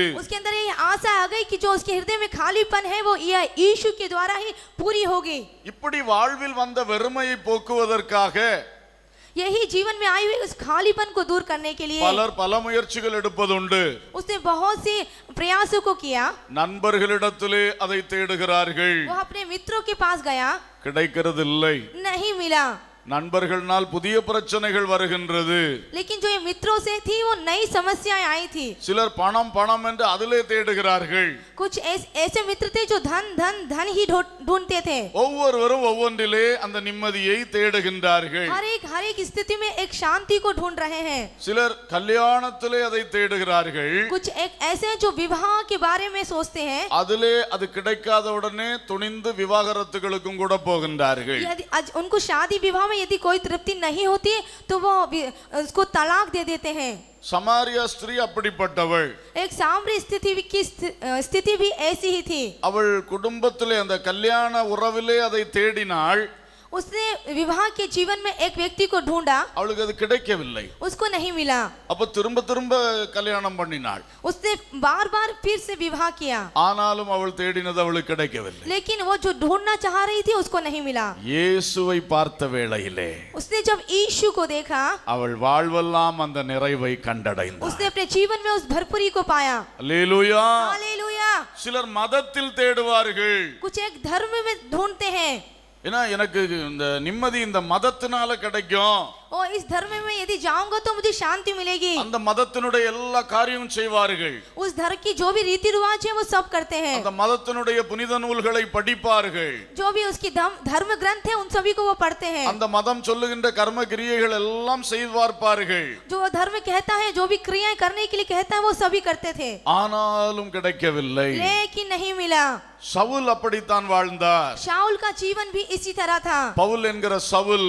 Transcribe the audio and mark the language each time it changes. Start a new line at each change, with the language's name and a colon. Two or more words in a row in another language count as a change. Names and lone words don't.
Hindi: उसके अंदर ये आशा आ गई कि जो उसके हृदय में खालीपन है वो यीशु के द्वारा ही पूरी होगी।
Tamil: இப்படி வாழ்வில் வந்த வெறுமையை போக்குவதற்காக
Hindi: यही जीवन में आई हुई उस खालीपन को दूर करने के लिए
Tamil: பலர் பல முயற்சிகள் எடுப்பதுண்டு.
Hindi: उसने बहुत सी प्रयासों को किया।
Tamil: நண்பர்களிடத்திலே அதை தேடுகிறார்கள்,
Hindi: वो अपने मित्रों के पास गया,
Tamil: கிடைக்கிறது இல்லை.
Hindi: नहीं मिला।
Tamil: நண்பர்களால் புதிய பிரச்சனைகள் வருகின்றது.
Hindi: लेकिन जो ये मित्रों से थी वो नई समस्याएं आई थी।
Tamil: சிலர் பணம் பணம் என்று அதிலே தேடுகிறார்கள்.
Hindi: कुछ ऐसे मित्र थे जो धन धन धन ही ढूंढते थे।
Tamil: ஒவ்வொருவரும் ஒவ்வொன்றிலே அந்த நிம்மதியை தேடுகின்றார்கள்.
Hindi: हर एक स्थिति में एक शांति को ढूंढ रहे हैं।
Tamil: சிலர் கல்யாணத்திலே அதை தேடுகிறார்கள்.
Hindi: कुछ एक ऐसे जो विवाह के बारे में सोचते हैं,
Tamil: அதிலே அது கிடைக்காத உடனே துணிந்து விவாகரத்துகளுக்கும் கூட போகின்றார்கள்.
Hindi: यदि उनको शादी विवाह में यदि कोई तृप्ति नहीं होती तो वो उसको तलाक दे देते हैं।
Tamil: சமாரியா ஸ்திரீ அப்படிப்பட்டவள்.
Hindi: एक सामरी स्थिति भी ऐसी ही थी।
Tamil: அவள் குடும்பத்திலே அந்த கல்யாண உறவிலே அதை தேடினாள்.
Hindi: उसने विवाह के जीवन में एक व्यक्ति को ढूंढा,
Tamil: அவளுக்கு அது கிடைக்கவில்லை.
Hindi: उसको नहीं मिला।
Tamil: அப்ப திரும்ப திரும்ப கல்யாணம் பண்ணினாள்.
Hindi: उसने बार बार फिर से विवाह किया,
Tamil: ஆனாலும் அவள் தேடினது அவளுக்கு கிடைக்கவில்லை.
Hindi: लेकिन वो जो ढूंढना चाह रही थी उसको नहीं मिला।
Tamil: இயேசுவை பார்த்த வேளையிலே
Hindi: उसने जब यीशु को देखा,
Tamil: அவள் வாழ்வெல்லாம் அந்த நிறைவை கண்டடைந்தாள்.
Hindi: उसने अपने जीवन में उस भरपूरी को पाया।
Tamil: அல்லேலூயா.
Hindi: हालेलुया।
Tamil: சிலர் மதத்தில் தேடுவார்கள்.
Hindi: कुछ एक धर्म में ढूंढते हैं,
Tamil: ஏன்னா எனக்கு இந்த நிம்மதி இந்த மதத்தினால கிடைக்கும்.
Hindi: और इस धर्म में यदि जाऊंगा तो मुझे शांति मिलेगी।
Tamil: அந்த மதத்தினுடைய எல்லா காரியமும் செய்வார்கள்.
Hindi: उस धर्म की जो भी रीति रिवाज है वो सब करते हैं।
Tamil: அந்த மதத்தினுடைய புனித நூல்களை படிப்பார்கள்.
Hindi: जो भी उसकी धर्म ग्रंथ है उन सभी को वो पढ़ते हैं।
Tamil: அந்த மதம் சொல்லுகின்ற கர்ம கிரியைகள் எல்லாம் செய்து பார்ப்பார்கள்.
Hindi: जो धर्म कहता है जो भी क्रियाएं करने के लिए कहता है वो सभी करते थे।
Tamil: ஆனாலும் கிடைக்கவில்லை.
Hindi: लेकिन नहीं मिला।
Tamil: சவுல் அப்படித்தான் வாழ்ந்தார்.
Hindi: शाऊल का जीवन भी इसी तरह था।
Tamil: பவுல் என்கிற சவுல்